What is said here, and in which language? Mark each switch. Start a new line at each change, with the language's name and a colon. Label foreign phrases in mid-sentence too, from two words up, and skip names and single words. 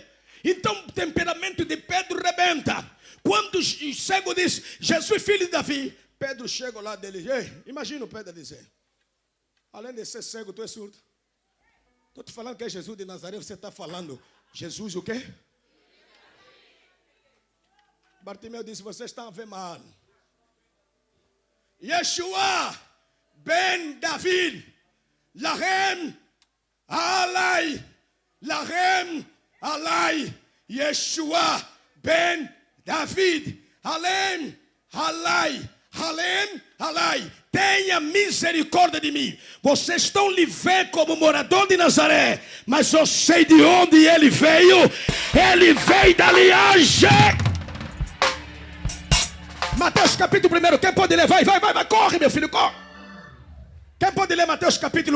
Portuguese: Então o temperamento de Pedro rebenta. Quando o cego diz, Jesus filho de Davi, Pedro chega lá dele, imagina o Pedro dizer, além de ser cego, tu és surdo. Estou te falando que é Jesus de Nazaré, você está falando, Jesus o quê? Bartimeu disse, vocês estão a ver mal.
Hebrew: ישוע בן דוד, רחם עלי, רחם עלי, ישוע בן דוד, רחם עלי, רחם עלי.
Portuguese: Tenha misericórdia de mim. Vocês estão lhe vendo como morador de Nazaré, mas eu sei de onde ele veio. Ele veio da linhagem. Mateus capítulo 1, quem pode ler? Vai, corre meu filho, corre. Quem pode ler Mateus capítulo 1?